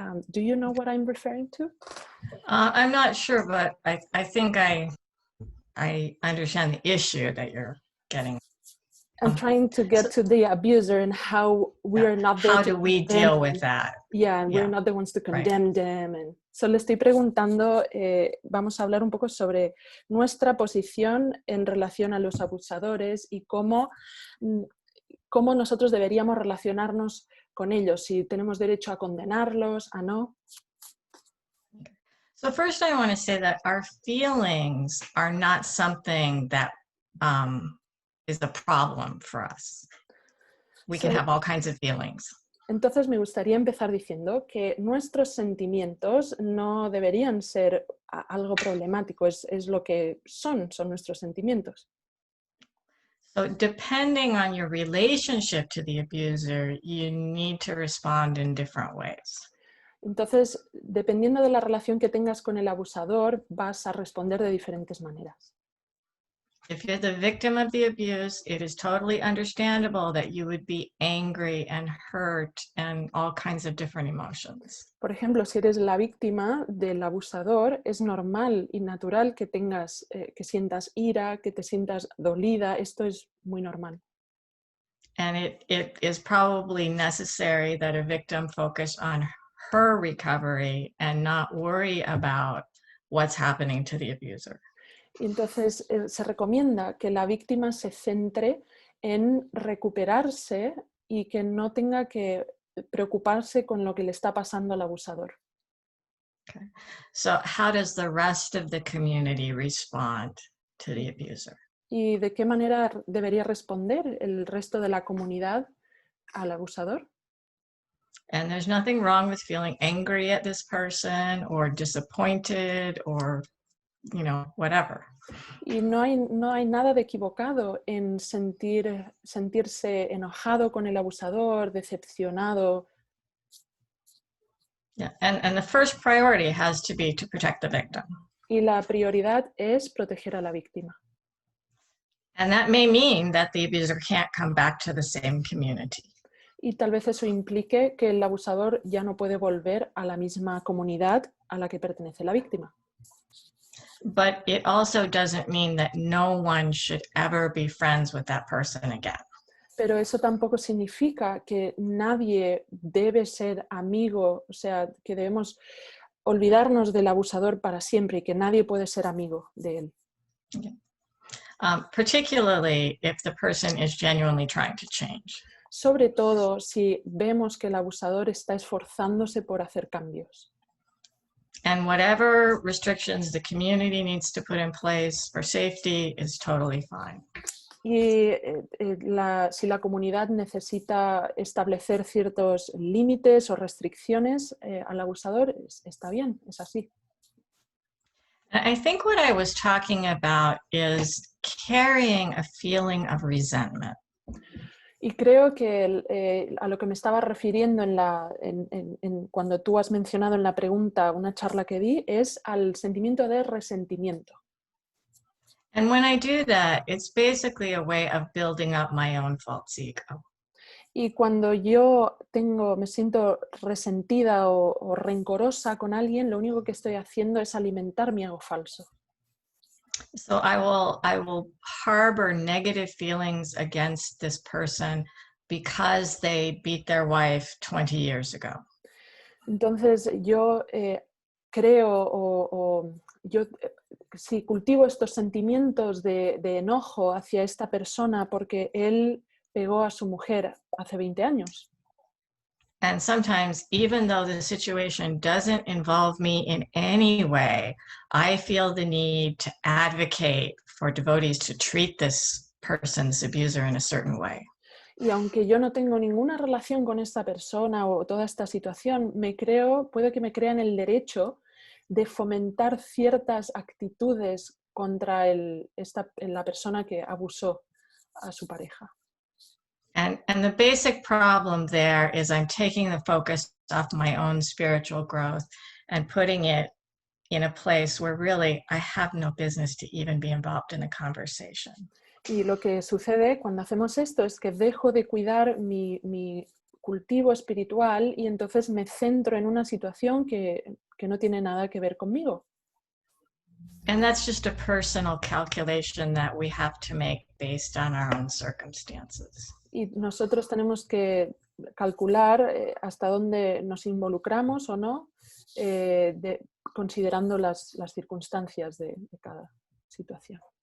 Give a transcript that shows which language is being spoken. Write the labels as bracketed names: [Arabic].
[English] Do you know what I'm referring to? I'm not sure, but I think I understand the issue that you're getting. I'm trying to get to the abuser and how we are not there. How do we deal with that? Yeah, and we're not the ones to condemn them. And so [Spanish] le estoy preguntando, vamos a hablar un poco sobre nuestra posición en relación a los abusadores y cómo nosotros deberíamos relacionarnos con ellos, si tenemos derecho a condenarlos, a no. [English] So first I want to say that our feelings are not something that is a problem for us. We can have all kinds of feelings. [Spanish] Entonces me gustaría empezar diciendo que nuestros sentimientos no deberían ser algo problemático, es lo que son nuestros sentimientos. [English] So depending on your relationship to the abuser, you need to respond in different ways. [Spanish] Entonces, dependiendo de la relación que tengas con el abusador, vas a responder de diferentes maneras. [English] If you're the victim of the abuse, it is totally understandable that you would be angry and hurt and all kinds of different emotions. [Spanish] Por ejemplo, si eres la víctima del abusador, es normal y natural que tengas, que sientas ira, que te sientas dolida. Esto es muy normal. [English] And it is probably necessary that a victim focus on her recovery and not worry about what's happening to the abuser. [Spanish] Entonces, se recomienda que la víctima se centre en recuperarse y que no tenga que preocuparse con lo que le está pasando al abusador. [English] Okay. So how does the rest of the community respond to the abuser? [Spanish] ¿Y de qué manera debería responder el resto de la comunidad al abusador? [English] And there's nothing wrong with feeling angry at this person or disappointed or, whatever. [Spanish] Y no hay nada de equivocado en sentirse enojado con el abusador, decepcionado. [English] Yeah. And the first priority has to be to protect the victim. [Spanish] Y la prioridad es proteger a la víctima. [English] And that may mean that the abuser can't come back to the same community. [Spanish] Y tal vez eso implique que el abusador ya no puede volver a la misma comunidad a la que pertenece la víctima. [English] But it also doesn't mean that no one should ever be friends with that person again. [Spanish] Pero eso tampoco significa que nadie debe ser amigo, o sea, que debemos olvidarnos del abusador para siempre y que nadie puede ser amigo de él. [English] Okay. Particularly if the person is genuinely trying to change. [Spanish] Sobre todo si vemos que el abusador está esforzándose por hacer cambios. [English] And whatever restrictions the community needs to put in place for safety is totally fine. [Spanish] Y si la comunidad necesita establecer ciertos límites o restricciones al abusador, está bien, es así. [English] I think what I was talking about is carrying a feeling of resentment. [Spanish] Y creo que a lo que me estaba refiriendo cuando tú has mencionado en la pregunta, una charla que di, es al sentimiento de resentimiento. [English] And when I do that, it's basically a way of building up my own false ego. [Spanish] Y cuando yo me siento resentida o rencorosa con alguien, lo único que estoy haciendo es alimentar mi ego falso. [English] So I will harbor negative feelings against this person because they beat their wife 20 years ago. [Spanish] Entonces yo creo si cultivo estos sentimientos de enojo hacia esta persona porque él pegó a su mujer hace 20 años. [English] And sometimes, even though the situation doesn't involve me in any way, I feel the need to advocate for devotees to treat this person's abuser in a certain way. [Spanish] Y aunque yo no tengo ninguna relación con esta persona o toda esta situación, puede que me crean el derecho de fomentar ciertas actitudes contra la persona que abusó a su pareja. [English] And the basic problem there is I'm taking the focus off my own spiritual growth and putting it in a place where really I have no business to even be involved in the conversation. [Spanish] Y lo que sucede cuando hacemos esto es que dejo de cuidar mi cultivo espiritual y entonces me centro en una situación que no tiene nada que ver conmigo. [English] And that's just a personal calculation that we have to make based on our own circumstances. [Spanish] Y nosotros tenemos que calcular hasta dónde nos involucramos o no, considerando las circunstancias de cada situación.